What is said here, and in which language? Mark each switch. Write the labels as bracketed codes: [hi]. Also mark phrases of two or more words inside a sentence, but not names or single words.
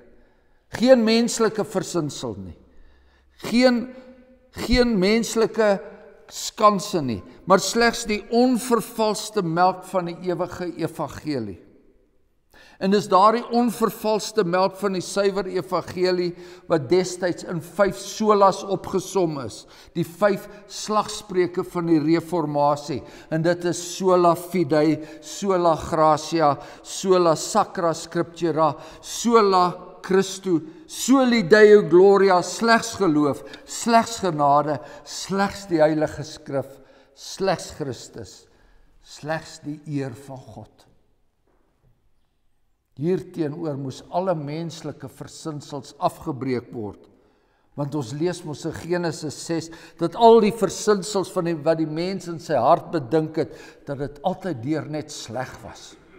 [af] Geen menslike versinsel nie. Geen menslike skanse nie, maar slegs die onvervalste melk van die ewige evangelie. En dis daardie onvervalste melk van die suiwer evangelie wat destyds in 5 solas opgesom is, die 5 slagspreuke van die reformatie, en dit is [la] sola fide, sola gratia, sola sacra scriptura, sola Christu, soli Deo gloria, [af] slegs geloof, slegs genade, slegs die heilige skrif, slegs Christus, slegs die eer van God. Hierteenoor moes alle menslike versinsels afgebreek word, want ons lees mos in Genesis 6, dat al die versinsels van wat die mens in sy hart bedink het, dat dit altyd deur net sleg was.